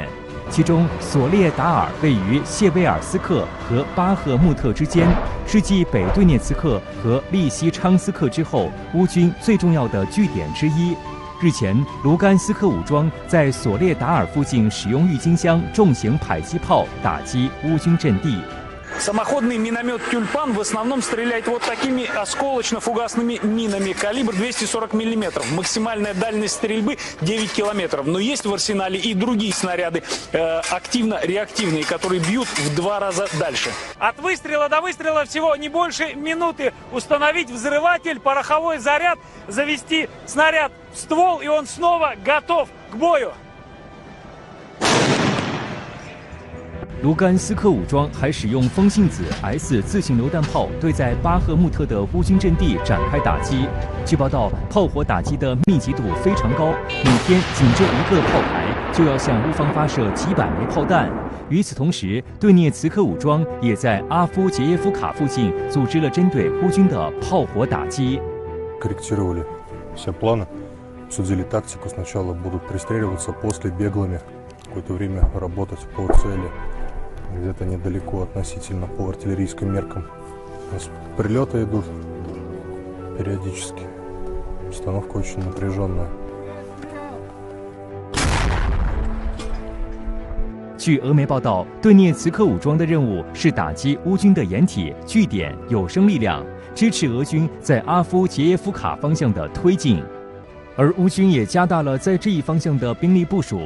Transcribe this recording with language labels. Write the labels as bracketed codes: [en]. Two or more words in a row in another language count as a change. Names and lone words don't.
[zh] 其中，索列达尔位于谢维尔斯克和巴赫穆特之间，是继北顿涅茨克和利西昌斯克之后，乌军最重要的据点之一。日前，卢甘斯克武装在索列达尔附近使用郁金香重型迫击炮打击乌军阵地。 [ru] Самоходный миномет «Тюльпан» в основном стреляет вот такими осколочно-фугасными минами. Калибр 240 мм. Максимальная дальность стрельбы 9 километров. Но есть в арсенале и другие снаряды, активно-реактивные, которые бьют в 2 раза дальше. От выстрела до выстрела всего не больше минуты. Установить взрыватель, пороховой заряд, завести снаряд в ствол, и он снова готов к бою. [zh] 卢甘斯克武装还使用风信子 S 自行榴弹炮对在巴赫穆特的乌军阵地展开打击。据报道，炮火打击的密集度非常高，每天仅这一个炮台就要向乌方发射几百枚炮弹。与此同时，顿涅茨克武装也在阿夫杰耶夫卡附近组织了针对乌军的炮火打击。 [ru] Корректировали все планы, обсудили тактику. Сначала будут пристреливаться, после беглыми какое-то время работать по цели. Где-то недалеко относительно по артиллерийским меркам. У нас прилеты идут периодически. Обстановка очень напряженная. [zh] 据俄媒报道，顿涅茨克武装的任务是打击乌军的掩体、据点、有生力量，支持俄军在阿夫杰耶夫卡方向的推进。而乌军也加大了在这一方向的兵力部署。